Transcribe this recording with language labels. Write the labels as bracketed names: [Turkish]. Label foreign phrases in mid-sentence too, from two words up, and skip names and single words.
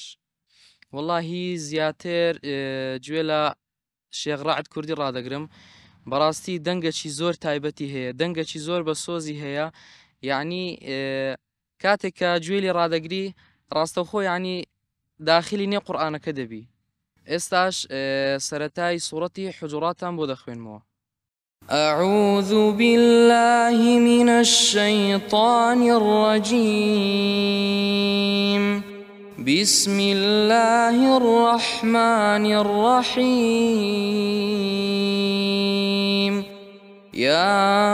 [Central Kurdish] واللهی زیاتر گوێ لە شێخ ڕەعد کوردی ڕادەگرم بەڕاستی دەنگەکی زۆر تایبەتی هەیە دەنگەکی زۆر بە سۆزی هەیە یعنی کاتێک کە گوێ لێ ڕادەگری ڕاستەوخۆ یعنی داخلی نێ قورئانەکە دەبی. ئێستاش سەرەتای سوورەتی حوجوراتان بۆ دەخوێنمەوە. [Arabic] أعوذ بالله من الشيطان الرجيم بسم الله الرحمن الرحيم يا